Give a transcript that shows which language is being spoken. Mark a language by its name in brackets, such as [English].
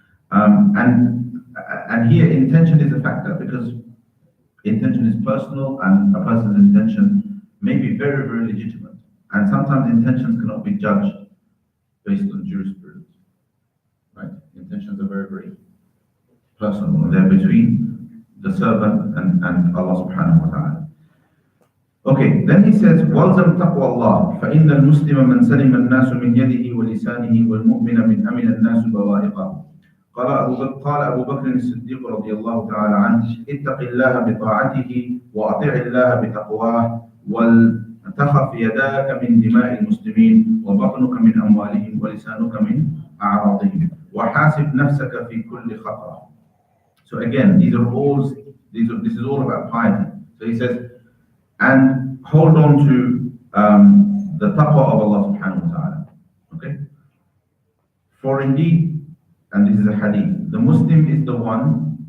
[English] And here intention is a factor because intention is personal and a person's intention may be very, very legitimate. And sometimes intentions cannot be judged based on jurisprudence. Right? Intentions are very, very personal and they're between the servant and Allah subhanahu wa ta'ala. Okay, then he says, [Arabic] وَالْزَمْ تَقْوَى اللَّهِ فَإِنَّ الْمُسْلِمَ مَنْ سَلِمَ النَّاسُ مِنْ يَدِهِ وَلِسَانِهِ وَالْمُؤْمِنَ مِنْ أَمِنَ النَّاسُ بَوَائِقَهُ قال أبو بكر الصديق رضي الله تعالى عنه اتق الله بطاعته وأطع الله بتقواه ولتخف يداك من دماء المسلمين وبطنك من أموالهم ولسانك من أعراضهم وحاسب نفسك في كل خطرة. [English] So again, this is all about piety. So he says, and hold on to the taqwa of Allah subhanahu wa ta'ala. Okay? For indeed, and this is a hadith, the Muslim is the one